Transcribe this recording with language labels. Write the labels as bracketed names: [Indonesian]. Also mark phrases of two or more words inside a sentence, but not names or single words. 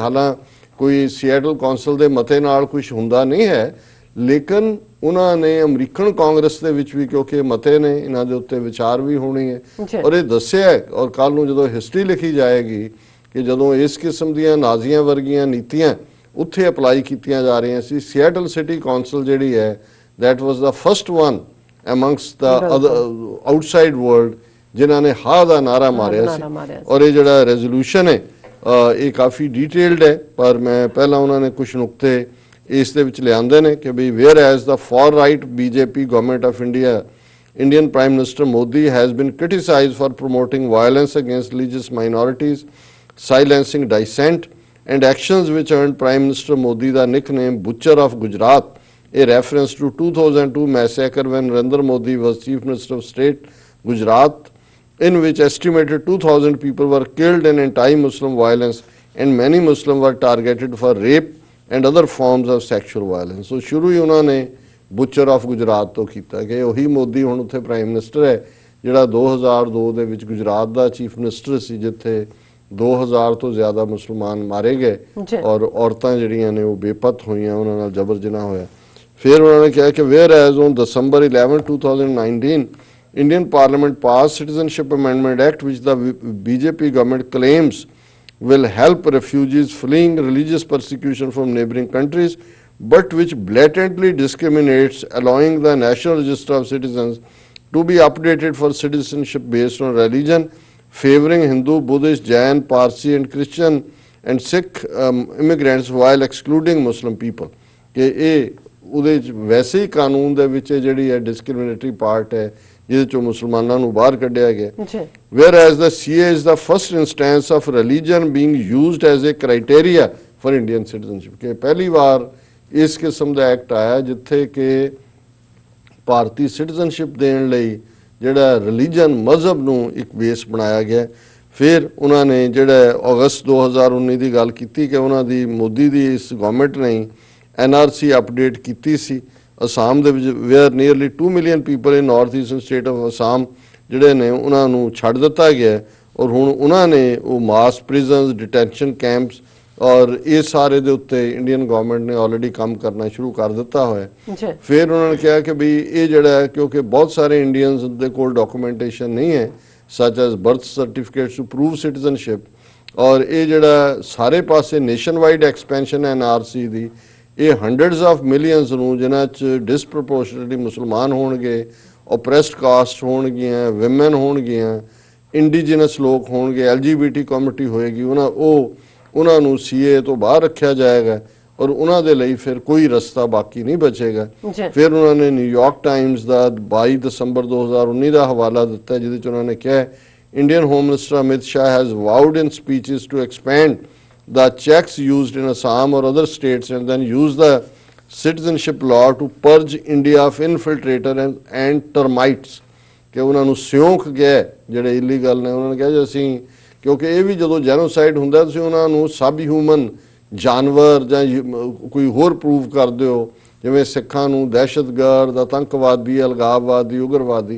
[Punjabi] ਹਾਲਾਂ ਕੋਈ ਸੀਐਟਲ ਕੌਂਸਲ ਦੇ ਮਤੇ ਨਾਲ ਕੁਝ ਹੁੰਦਾ ਨਹੀਂ ਹੈ, ਲੇਕਿਨ ਉਹਨਾਂ ਨੇ ਅਮਰੀਕਨ ਕਾਂਗਰਸ ਦੇ ਵਿੱਚ ਵੀ ਕਿਉਂਕਿ ਮਤੇ ਨੇ ਇਹਨਾਂ ਦੇ ਉੱਤੇ ਵਿਚਾਰ ਵੀ ਹੋਣੀ ਹੈ ਔਰ ਇਹ ਦੱਸਿਆ ਔਰ ਕੱਲ ਨੂੰ ਜਦੋਂ ਹਿਸਟਰੀ ਲਿਖੀ ਜਾਏਗੀ ਕਿ ਜਦੋਂ ਇਸ ਕਿਸਮ ਦੀਆਂ ਨਾਜ਼ੀਆਂ ਵਰਗੀਆਂ ਨੀਤੀਆਂ ਉੱਥੇ ਅਪਲਾਈ ਕੀਤੀਆਂ ਜਾ ਰਹੀਆਂ ਸੀ, ਸੀਐਟਲ ਸਿਟੀ ਕੌਂਸਲ ਜਿਹੜੀ ਹੈ [English] that was the first one amongst the other outside world [Punjabi] ਜਿਨ੍ਹਾਂ ਨੇ ਹਾਂ ਦਾ ਨਾਰਾ ਮਾਰਿਆ ਸੀ। ਔਰ ਇਹ ਜਿਹੜਾ ਰੈਜ਼ੋਲੂਸ਼ਨ ਹੈ ਇਹ ਕਾਫੀ ਡੀਟੇਲਡ ਹੈ, ਪਰ ਮੈਂ ਪਹਿਲਾਂ ਉਹਨਾਂ ਨੇ ਕੁਝ ਨੁਕਤੇ ਇਸ ਦੇ ਵਿੱਚ ਲਿਆਂਦੇ ਨੇ ਕਿ ਵੀ ਵੇਅਰ [English] as the far right BJP government of India Indian Prime Minister Modi has been criticized for promoting violence against religious minorities, silencing dissent, and actions which earned Prime Minister Modi the nickname Butcher of Gujarat, a reference to 2002 massacre when Narendra Modi was Chief Minister of State Gujarat, in which estimated 2,000 people were killed in anti-Muslim violence and many Muslims were targeted for rape and other forms of sexual violence। [Punjabi] So ਸ਼ੁਰੂ ਹੀ ਉਹਨਾਂ ਨੇ [English] Butcher of Gujarat [Punjabi] ਤੋਂ ਕੀਤਾ ਕਿ ਉਹੀ ਮੋਦੀ ਹੁਣ ਉੱਥੇ [English] Prime Minister [Punjabi] ਹੈ ਜਿਹੜਾ 2002 ਦੇ ਵਿੱਚ ਗੁਜਰਾਤ ਦਾ [English] Chief Minister [Punjabi] ਸੀ ਜਿੱਥੇ 2000 ਤੋਂ ਜ਼ਿਆਦਾ ਮੁਸਲਮਾਨ ਮਾਰੇ ਗਏ ਔਰ ਔਰਤਾਂ ਜਿਹੜੀਆਂ ਨੇ ਉਹ ਬੇਪਤ ਹੋਈਆਂ, ਉਹਨਾਂ ਨਾਲ ਜਬਰ ਜਨਾਹ ਹੋਇਆ। ਫਿਰ ਉਹਨਾਂ ਨੇ ਕਿਹਾ ਕਿ [English] where as on December 11, 2019 Indian Parliament passed Citizenship Amendment Act which the BJP government claims will help refugees fleeing religious persecution from neighboring countries but which blatantly discriminates, allowing the National Register of Citizens to be updated for citizenship based on religion, favoring Hindu, Buddhist, Jain, Parsi and Christian and Sikh immigrants while excluding Muslim people. [Punjabi] ਕਿ ਇਹ ਉਹਦੇ 'ਚ ਵੈਸੇ ਹੀ ਕਾਨੂੰਨ ਦੇ ਵਿੱਚ ਜਿਹੜੀ ਹੈ [English] discriminatory part [Punjabi] ਹੈ ਜਿਹਦੇ 'ਚੋਂ ਮੁਸਲਮਾਨਾਂ ਨੂੰ ਬਾਹਰ ਕੱਢਿਆ ਗਿਆ. [English] Whereas the CA is the first instance of religion being used as a criteria for Indian citizenship. [Punjabi] ਕਿ ਪਹਿਲੀ ਵਾਰ ਇਸ ਕਿਸਮ ਦਾ ਐਕਟ ਆਇਆ ਜਿੱਥੇ ਕਿ ਭਾਰਤੀ ਸਿਟੀਜ਼ਨਸ਼ਿਪ ਦੇਣ ਲਈ ਜਿਹੜਾ ਰਿਲੀਜਨ ਮਜ਼ਹਬ ਨੂੰ ਇੱਕ ਬੇਸ ਬਣਾਇਆ ਗਿਆ. ਫਿਰ ਉਹਨਾਂ ਨੇ ਜਿਹੜਾ ਅਗਸਤ 2019 ਦੀ ਗੱਲ ਕੀਤੀ ਕਿ ਉਹਨਾਂ ਦੀ ਮੋਦੀ ਦੀ ਇਸ ਗਵਰਨਮੈਂਟ ਨੇ NRC ਅਪਡੇਟ ਕੀਤੀ ਸੀ ਅਸਾਮ ਦੇ ਵਿੱਚ [English] where nearly 2 million people in North Eastern State of Assam [Punjabi] ਜਿਹੜੇ ਨੇ ਉਹਨਾਂ ਨੂੰ ਛੱਡ ਦਿੱਤਾ ਗਿਆ ਔਰ ਹੁਣ ਉਹਨਾਂ ਨੇ ਉਹ [English] mass prisons detention camps [Punjabi] ਔਰ ਇਹ ਸਾਰੇ ਦੇ ਉੱਤੇ [English] Indian government [Punjabi] ਨੇ ਆਲਰੇਡੀ ਕੰਮ ਕਰਨਾ ਸ਼ੁਰੂ ਕਰ ਦਿੱਤਾ ਹੋਇਆ. ਫਿਰ ਉਹਨਾਂ ਨੇ ਕਿਹਾ ਕਿ ਵੀ ਇਹ ਜਿਹੜਾ ਕਿਉਂਕਿ ਬਹੁਤ ਸਾਰੇ ਇੰਡੀਅਨਸ ਦੇ ਕੋਲ ਡਾਕੂਮੈਂਟੇਸ਼ਨ ਨਹੀਂ ਹੈ such [English] as birth certificates to prove citizenship [Punjabi] ਔਰ ਇਹ ਜਿਹੜਾ ਸਾਰੇ ਪਾਸੇ [English] nation wide expansion [Punjabi] ਹੈ NRC ਦੀ ਇਹ [English] hundreds of millions [Punjabi] ਨੂੰ ਜਿਨ੍ਹਾਂ 'ਚ ਡਿਸਪ੍ਰੋਪੋਰਸ਼ਨੇਟਲੀ ਮੁਸਲਮਾਨ ਹੋਣਗੇ, [English] oppressed caste [Punjabi] ਹੋਣਗੀਆਂ, ਵਿਮਨ ਹੋਣਗੀਆਂ, ਇੰਡੀਜੀਨਸ ਲੋਕ ਹੋਣਗੇ, [English] LGBT community [Punjabi] ਹੋਏਗੀ, ਉਹਨਾਂ ਨੂੰ CA ਤੋਂ ਬਾਹਰ ਰੱਖਿਆ ਜਾਏਗਾ ਔਰ ਉਹਨਾਂ ਦੇ ਲਈ ਫਿਰ ਕੋਈ ਰਸਤਾ ਬਾਕੀ ਨਹੀਂ ਬਚੇਗਾ. ਫਿਰ ਉਹਨਾਂ ਨੇ ਨਿਊਯਾਰਕ ਟਾਈਮਸ ਦਾ 22 ਦਸੰਬਰ 2019 ਦਾ ਹਵਾਲਾ ਦਿੱਤਾ ਜਿਹਦੇ 'ਚ ਉਹਨਾਂ ਨੇ ਕਿਹਾ [English] Indian Home Minister Amit Shah has vowed in speeches to expand the checks used in Assam or other states and then use the citizenship law to purge India of infiltrator and termites. [Punjabi] ਕਿ ਉਹਨਾਂ ਨੂੰ ਸਿਉਂਕ ਗਿਆ ਜਿਹੜੇ ਇਲੀਗਲ ਨੇ ਉਹਨਾਂ ਨੇ ਕਿਹਾ ਜੀ ਅਸੀਂ ਕਿਉਂਕਿ ਇਹ ਵੀ ਜਦੋਂ ਜੈਨੋਸਾਈਡ ਹੁੰਦਾ ਤੁਸੀਂ ਉਹਨਾਂ ਨੂੰ [English] sub human [Punjabi] ਜਾਨਵਰ ਜਾਂ ਕੋਈ ਹੋਰ ਪ੍ਰੂਵ ਕਰਦੇ ਹੋ ਜਿਵੇਂ ਸਿੱਖਾਂ ਨੂੰ ਦਹਿਸ਼ਤਗਰਦ, ਆਤੰਕਵਾਦੀ, ਅਲਗਾਵਵਾਦੀ, ਉਗਰਵਾਦੀ.